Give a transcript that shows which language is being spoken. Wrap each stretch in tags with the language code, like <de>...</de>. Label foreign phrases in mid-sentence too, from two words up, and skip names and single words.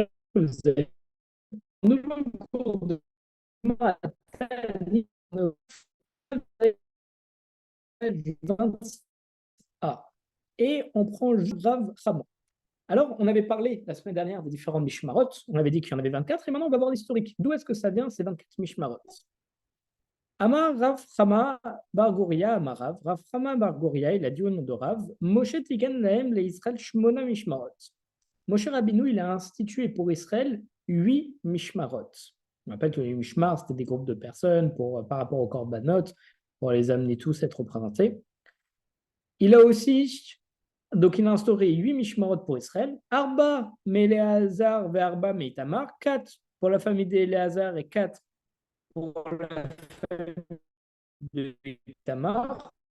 <fr>Vous avez un nouveau cours de Matani du 26 A. Et on prend le Rav Chama. Alors, on avait parlé la semaine dernière des différents Mishmarot. On avait dit qu'il y en avait 24. Et maintenant, on va voir l'historique. D'où est-ce que ça vient, ces 24 Mishmarot?</fr> <he>אמר רב חמא בר גוריא, אמר רב.</he> <fr>Rav Chama Bar Goria, il a dit au nom de Rav,</fr> <he>משה תיקן להם לישראל שמונה משמרות.</he> <fr>Moshe Rabbeinu, il a institué pour Israël 8 Mishmarot. On appelle que les Mishmar, c'était des groupes de personnes par rapport aux Korbanot, pour les amener tous à être représentés. Il a aussi, donc il a instauré 8 Mishmarot pour Israël,</fr> <he>ארבעה מאלעזר</he> <fr>et</fr> <he>ארבעה מאיתמר,</he> <fr>4 pour la famille d'Éléazar et 4 pour la famille de Itamar.</fr>